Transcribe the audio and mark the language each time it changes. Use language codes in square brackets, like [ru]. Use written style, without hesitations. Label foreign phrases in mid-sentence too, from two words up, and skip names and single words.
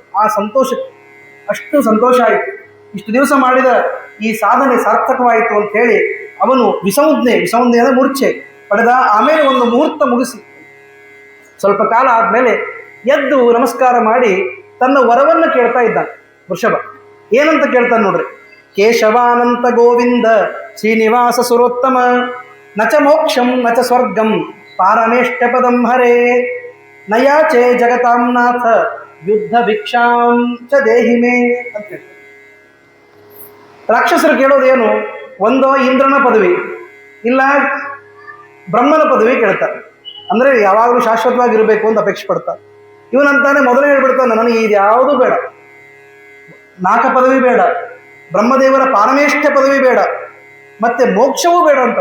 [kn] ಆ ಸಂತೋಷ, ಅಷ್ಟು ಸಂತೋಷ ಆಯಿತು, ಇಷ್ಟು ದಿವಸ ಮಾಡಿದ ಈ ಸಾಧನೆ ಸಾರ್ಥಕವಾಯಿತು ಅಂತ ಹೇಳಿ ಅವನು ವಿಸಂಜ್ಞೆ ಅಂದರೆ ಮೂರ್ಛೆ ಪಡೆದ. ಆಮೇಲೆ ಒಂದು ಮುಹೂರ್ತ ಮುಗಿಸಿ ಸ್ವಲ್ಪ ಕಾಲ ಆದಮೇಲೆ ಎದ್ದು ನಮಸ್ಕಾರ ಮಾಡಿ ತನ್ನ ವರವನ್ನು ಕೇಳ್ತಾ ಇದ್ದಾನೆ ವೃಷಭ. ಏನಂತ ಕೇಳ್ತಾನೆ ನೋಡ್ರಿ: [sa] ಕೇಶವಾನಂತ ಗೋವಿಂದ ಶ್ರೀನಿವಾಸ ಸುರೋತ್ತಮ ನಚ ಮೋಕ್ಷಂ ನಚ ಸ್ವರ್ಗಂ ಪಾರಮೇಷ್ಠ ಪದಂ ಹರೇ ನಯಾಚೆ ಜಗತಾಂನಾಥ ಯುದ್ಧ ಭಿಕ್ಷಾಂ ಚ ದೇಹಿಮೇ [kn] ಅಂತ ಹೇಳ್ತಾರೆ. ರಾಕ್ಷಸರು ಕೇಳೋದೇನು? ಒಂದೋ ಇಂದ್ರನ ಪದವಿ, ಇಲ್ಲ ಬ್ರಹ್ಮನ ಪದವಿ ಕೇಳ್ತಾರೆ. ಅಂದರೆ ಯಾವಾಗಲೂ ಶಾಶ್ವತವಾಗಿರಬೇಕು ಅಂತ ಅಪೇಕ್ಷೆ ಪಡ್ತಾರೆ. ಇವನಂತಾನೆ ಮೊದಲೇ ಹೇಳ್ಬಿಡ್ತಾನೆ, ನನಗೆ ಇದು ಯಾವುದೂ ಬೇಡ, ನಾಕ ಪದವಿ ಬೇಡ, ಬ್ರಹ್ಮದೇವರ ಪಾರಮೇಷ್ಠ ಪದವಿ ಬೇಡ, ಮತ್ತೆ ಮೋಕ್ಷವೂ ಬೇಡ ಅಂತ.